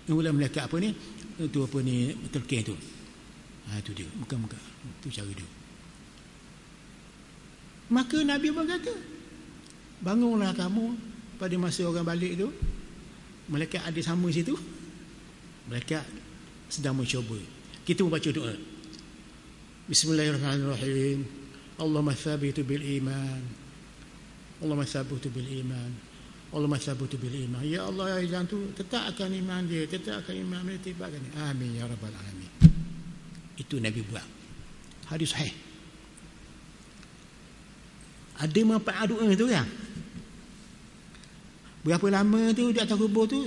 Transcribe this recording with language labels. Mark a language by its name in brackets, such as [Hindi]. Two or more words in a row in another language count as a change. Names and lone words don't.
[Malay] Oleh malaikat apa ni? Itu apa ni, terkeh tu. Itu dia, muka-muka. Itu cara dia. Maka Nabi berkata, bangunlah kamu pada masa orang balik tu. Malaikat ada sama situ. Malaikat sedang mencuba. Kita membaca doa. [Arabic] بسم الله الرحمن الرحيم. اللهم ثبت بالإيمان. اللهم ثبت بالإيمان. اللهم ثبت بالإيمان. [Malay] Ya Allah, ya jangan tu tetapkan iman dia, tetapkan iman dia, tetapkan. [Arabic] آمين يا رب العالمين. [Malay] Itu Nabi buat. Hadis sahih. Ada manfaat doa tu kan? Berapa lama tu di atas kubur tu?